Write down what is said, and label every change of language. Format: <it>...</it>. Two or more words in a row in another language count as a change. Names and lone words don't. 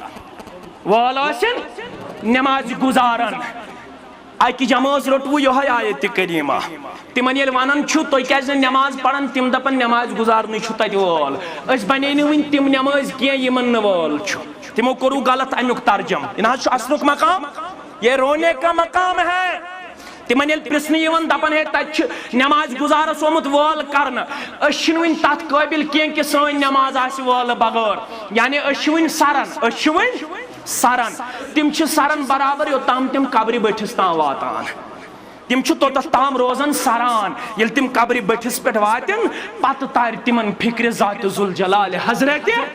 <ks>وول ٲسِن نٮ۪مازِ گُزاران اکہِ جمٲژ روٚٹوٕ یِہوٚے آیتہِ کریٖمہ تِمن ییٚلہِ ونان چھُ تُہۍ کیازِ نہٕ نٮ۪ماز پران تِم دپان نٮ۪ماز گُزارنٕے چھُ تتہِ وول أسۍ بنے نہٕ وٕنہِ تِم نٮ۪مٲزۍ کینٛہہ یِمن نہٕ وول چھُ تِمو کوٚروٕ غلط امیُک ترجم یہِ نہ حظ چھُ اصلُک مقام</ks> <ur>یہ رونے کا مقام ہے</ur> <ks>تِمن ییٚلہِ پرژھنہٕ یِوان دپان ہے تتہِ چھُ نٮ۪ماز گُزارس آمُت وول کرنہٕ أسۍ چھِنہٕ وٕنہِ تتھ قٲبل کینٛہہ کہِ سٲنۍ نٮ۪ماز آسہِ وولہٕ بغٲر یعنی أسۍ چھِ وٕنہِ سران أسۍ چھِ وٕنہِ سران تِم چھِ سران برابر یوٚتام تِم قبرِ بٔٹھِس تام واتان تِم چھِ توٚتتھ تام روزان سران ییٚلہِ تِم قبرِ بٔٹھِس پٮ۪ٹھ واتن پتہٕ تارِ تِمن فِکرِ ذاتِ ذوالجلالِ حضرتِ</ks>